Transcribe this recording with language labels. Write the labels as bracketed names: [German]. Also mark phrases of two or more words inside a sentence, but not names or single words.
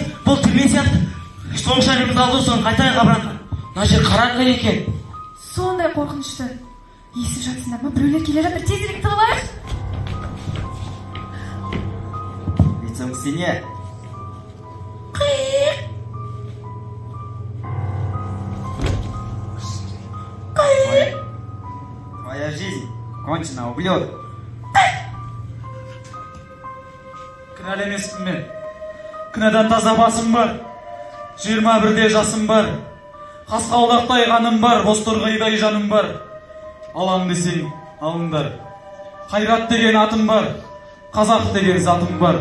[Kazakh] Бұл түрме сияқты. Соңғы шарымызды алды, соң қайтайық абранға. Мына жер қараңғы екен. Сондай қорқынышты. Естіп жатсыңдар ма? Біреулер келе жатыр, тезірек тығылайық. [Russian] Лицом к стене. Твоя жизнь кончена, ублюдок. [Kazakh] Кінәлі емеспін мен. Кінәдан таза басым бар. 21-де жасым бар. Қасқаулақтай қаным бар, бозторғайдай жаным бар. Алаң десең, алыңдар. Қайрат деген атым бар, қазақ деген затым бар.